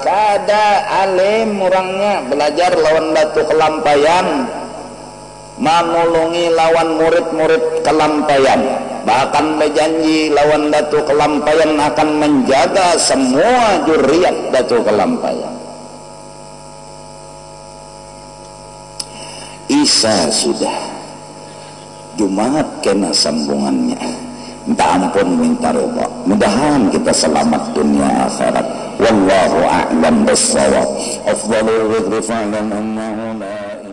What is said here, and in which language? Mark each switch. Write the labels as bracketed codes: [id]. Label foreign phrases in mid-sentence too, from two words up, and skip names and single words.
[bjn] Kada alim orangnya belajar lawan datu kelampayan, menulungi lawan murid-murid kelampayan, bahkan berjanji lawan datu kelampayan akan menjaga semua juriat datu kelampayan. Isa sudah Jumat kena sambungannya, minta ampun minta ridha, mudahan kita selamat dunia akhirat. [ar] والله أعلم بالصواب. أفضل الذكر فاعلم أنه لا